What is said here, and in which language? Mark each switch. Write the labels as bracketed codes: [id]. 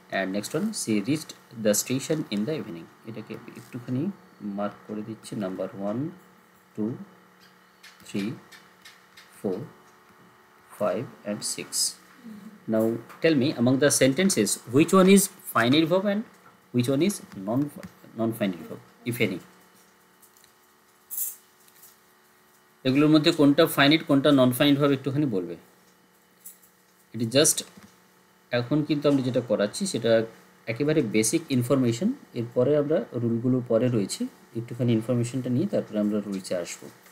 [en] And next one, she reached the station in the evening. [bn] এটাকে একটুখানি mark করে দিচ্ছি, [en] Number 1 2 3 4 5 and 6. Now tell me, among the sentences, which one is finite verb and which one is non-finite verb, if any? [bn] এগুলোর মধ্যে কোনটা finite কোনটা non finite ভাবে একটুখানি বলবে। এটি জাস্ট এখন কিন্তু আমরা যেটা করাচ্ছি সেটা একেবারে বেসিক ইনফরমেশন, এরপরে আমরা রুলগুলো পরে রয়েছে, একটুখানি ইনফরমেশনটা নিয়ে তারপরে আমরা রুলসে আসবো।